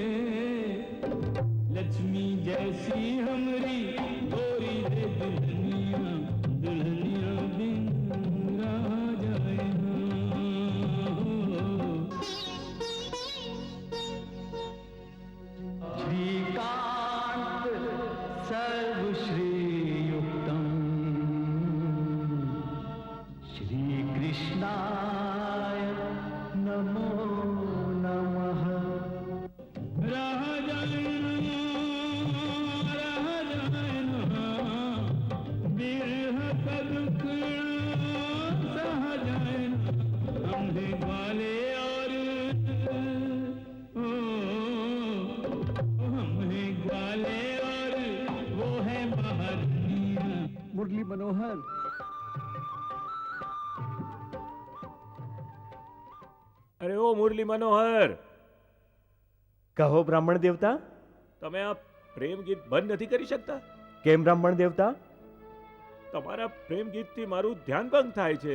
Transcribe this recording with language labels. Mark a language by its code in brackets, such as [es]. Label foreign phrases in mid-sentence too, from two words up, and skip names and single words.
[hi] लक्ष्मी जैसी हमरी गोरी रे दुल्हनिया दुल्हनिया बिन रहा जाए ना। [sa] श्रीकांत सर्वश्रीयुक्तम श्रीकृष्णाय नमो नमः। [hi] रहा जाए ना बिरह का दुख सह जाए ना अंधे वाले और हमें ग्वाले और वो है बाहर मुरली मनोहर। [gu] અરે ઓ મુરલી મનોહર, કહો બ્રાહ્મણ દેવતા. તમે આ પ્રેમ ગીત બંધ નથી કરી શકતા? કેમ બ્રાહ્મણ દેવતા? તમારા પ્રેમ ગીતથી મારું ધ્યાન ભંગ થાય છે.